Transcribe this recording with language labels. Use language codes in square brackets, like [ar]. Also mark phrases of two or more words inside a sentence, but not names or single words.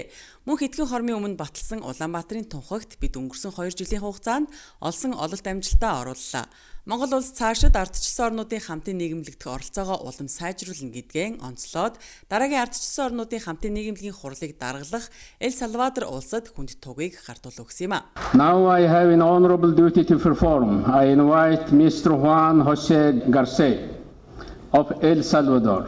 [mn] Мөн хэдхэн хормын өмнө баталсан Улаанбаатарын тунхагт бид өнгөрсөн 2 жилийн хугацаанд олсон ололт амжилтаа орууллаа. Монгол улс цаашид ардчилсан орнуудын хамтын нийгэмлэгдэх оролцоогоо улам сайжруулна гэдгээ онцлоод дараагийн ардчилсан орнуудын хамтын нийгэмлэгийн хурлыг даргалах Эл Салвадор улсад хүнд тугийг гардуулж өгсөн юм а. [en] Now I have an honorable duty to perform. I invite Mr. Juan Jose Garcia of El Salvador.